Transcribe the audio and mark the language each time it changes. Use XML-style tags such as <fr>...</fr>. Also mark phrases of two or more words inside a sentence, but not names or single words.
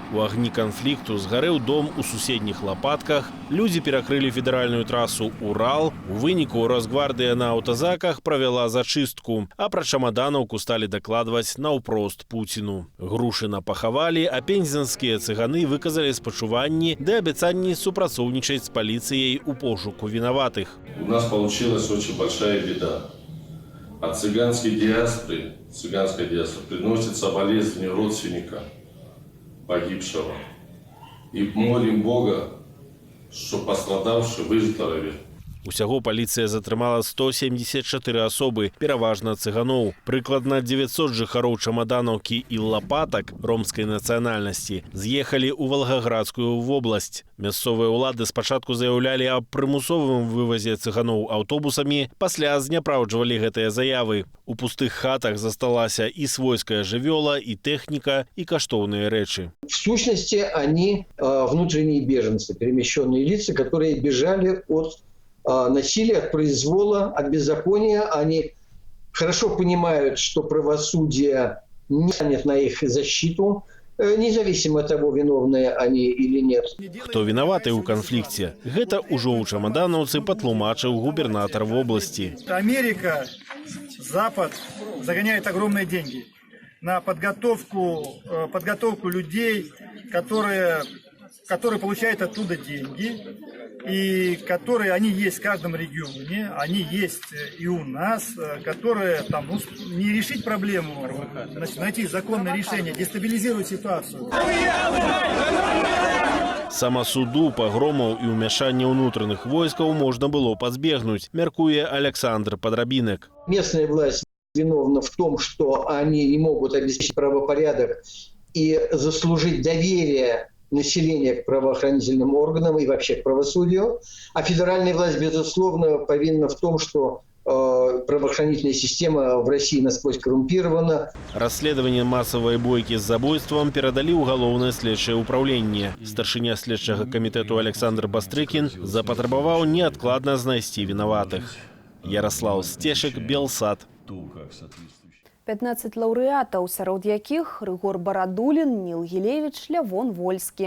<be>У агні канфлікту згарэў дом у суседніх Лапатках, людзі перакрылі федэральную трасу Урал, у выніку Росгвардыя на аўтазаках правяла зачыстку, а пра Чамаданаўку сталі дакладваць наўпрост Пуціну. Грушына пахавалі, а пензенскія цыганы выказалі спачуванне да абяцанні супрацоўнічаць з паліцыяй у пошуку вінаватых.</be> <ru>У нас получилась очень большая беда. От цыганской диаспоры приносят соболезнования родственника погибшего. И молим Бога, что пострадавший выздоровел.</ru> <be>Усяго паліцыя затрымала 174 асобы, пераважна цыганоў. Прыкладна 900 жыхароў Чамаданаўкі і Лапатак ромскай нацыянальнасці з'ехалі ў Валгаградскую вобласць. Мясцовыя ўлады спачатку заяўлялі аб прымусовым вывазе цыганоў аўтобусамі, пасля зняпраўджвалі гэтыя заявы. У пустых хатах засталася і свойская жывёла, і тэхніка, і каштоўныя рэчы.</be> <ru>В сущности, они внутренние беженцы, перемещенные лица, которые бежали от насилия, от произвола, от беззакония. Они хорошо понимают, что правосудие не станет на их защиту, независимо от того, виновные они или нет.</ru> <be>Хто вінаваты ў канфлікце? Гэта ўжо ў Чамаданаўцы патлумачыў губернатар вобласці.</be> <ru>Америка, Запад загоняет огромные деньги на подготовку людей, которые который получает оттуда деньги, и которые, они есть в каждом регионе, они есть и у нас, которые там, ну, не решить проблему, значит, найти законное решение, дестабилизировать ситуацию.</ru> <be>Самасуду, пагромаў і ўмяшання ўнутраных войскаў можна было пазбегнуць, мяркуе Александр Падрабінек.</be> <ru>Местная власть виновна в том, что они не могут обеспечить правопорядок и заслужить доверие населения к правоохранительным органам и вообще к правосудию. А федеральная власть, безусловно, повинна в том, что правоохранительная система в России насквозь коррумпирована.</ru> <be>Расследаванне масавай бойкі з забойствам перадалі ў галоўнае следчае ўпраўленне. Старшыня следчага камітэту Александр Бастрыкін запатрабаваў неадкладна знайсці вінаватых. Ярослав Стешек, Белсат. 15 лаўрэатаў, сярод якіх Рыгор Барадулін, Ніл Гілевіч, Лявон Вольскі.</be>